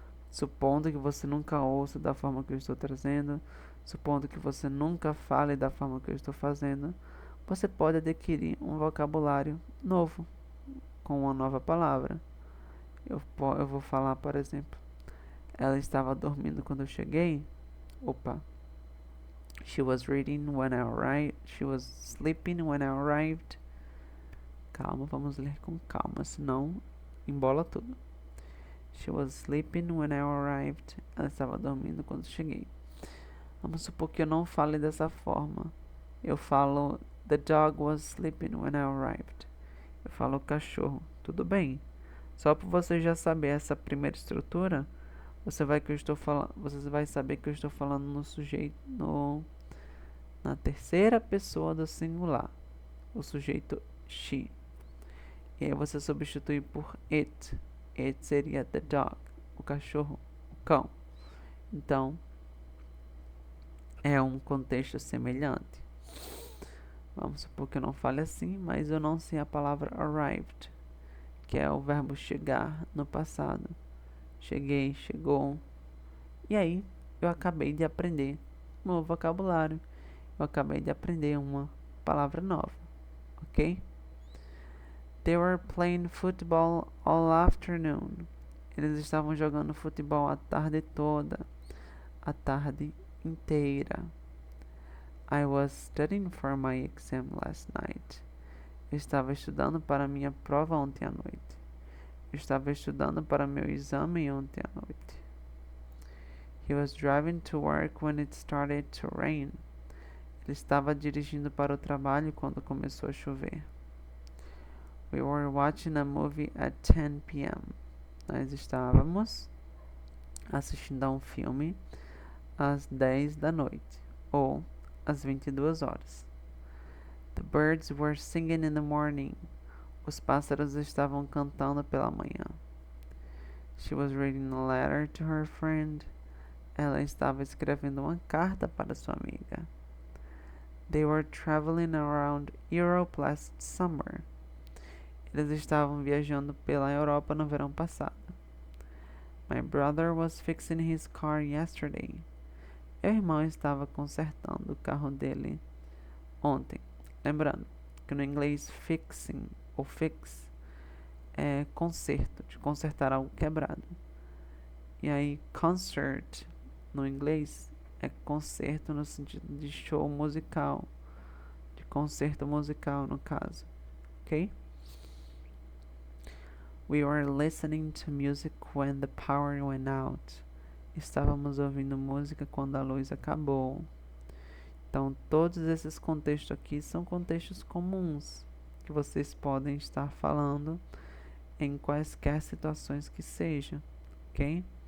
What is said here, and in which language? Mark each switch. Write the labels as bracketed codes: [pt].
[pt] Supondo que você nunca ouça da forma que eu estou trazendo, supondo que você nunca fale da forma que eu estou fazendo, você pode adquirir um vocabulário novo, com uma nova palavra. Eu vou falar, por exemplo, ela estava dormindo quando eu cheguei. Opa. [en] She was reading when I arrived. She was sleeping when I arrived. [pt] Calma, vamos ler com calma, senão embola tudo. [en] She was sleeping when I arrived. [pt] Ela estava dormindo quando cheguei. Vamos supor que eu não fale dessa forma. Eu falo [en] the dog was sleeping when I arrived. [pt] Eu falo cachorro. Tudo bem. Só para você já saber essa primeira estrutura, você vai saber que eu estou falando no sujeito na terceira pessoa do singular. O sujeito she. E aí você substitui por it. It seria the dog, o cachorro, o cão. Então, é um contexto semelhante. Vamos supor que eu não fale assim, mas eu não sei a palavra arrived, que é o verbo chegar no passado. Cheguei, chegou. E aí, eu acabei de aprender um novo vocabulário. Eu acabei de aprender uma palavra nova, ok? [en] They were playing football all afternoon. [pt] Eles estavam jogando futebol a tarde toda, a tarde inteira. [en] I was studying for my exam last night. [pt] Eu estava estudando para minha prova ontem à noite. Eu estava estudando para meu exame ontem à noite. [en] He was driving to work when it started to rain. [pt] Ele estava dirigindo para o trabalho quando começou a chover. [en] We were watching a movie at 10 p.m. [pt] Nós estávamos assistindo a um filme às 10 da noite ou às 22 horas. [en] The birds were singing in the morning. [pt] Os pássaros estavam cantando pela manhã. [en] She was reading a letter to her friend. [pt] Ela estava escrevendo uma carta para sua amiga. [en] They were traveling around Europe last summer. [pt] Eles estavam viajando pela Europa no verão passado. [en] My brother was fixing his car yesterday. [pt] Meu irmão estava consertando o carro dele ontem. Lembrando que no inglês fixing ou fix é conserto, de consertar algo quebrado. E aí concert no inglês é concerto no sentido de show musical, de concerto musical no caso, ok? [en] We were listening to music when the power went out. [pt] Estávamos ouvindo música quando a luz acabou. Então, todos esses contextos aqui são contextos comuns que vocês podem estar falando em quaisquer situações que sejam, ok?